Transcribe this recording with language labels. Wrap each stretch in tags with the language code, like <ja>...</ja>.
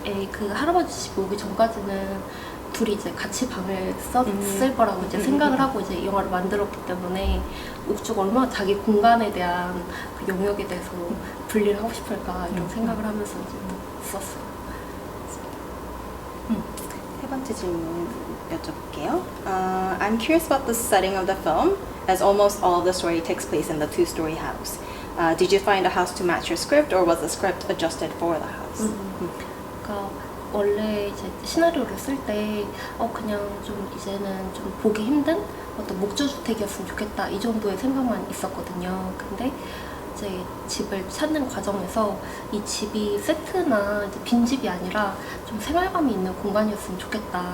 <ko>그 할아버지 집 오기 전까지는 둘이 이제 같이 방을 썼을 거라고 이제 생각을 하고 이제 이 영화를 만들었기 때문에 옥주가 얼마나 자기 공간에 대한 그 영역에 대해서 분리를 하고 싶을까 이런 생각을 하면서 이제 썼어요. 세 번째 질문 여쭤볼게요.</ko> <en>I'm curious about the setting of the film, as almost all of the story takes place in the two-story house. Did you find a house to match your script, or was the script adjusted for the house?</en> <ko>그러니까 원래 이제 시나리오를 쓸 때 그냥 좀 이제는 좀 보기 힘든 어떤 목조주택이었으면 좋겠다 이 정도의 생각만 있었거든요. 근데 이제 집을 찾는 과정에서 이 집이 세트나 이제 빈집이 아니라 좀 생활감이 있는 공간이었으면 좋겠다.</ko>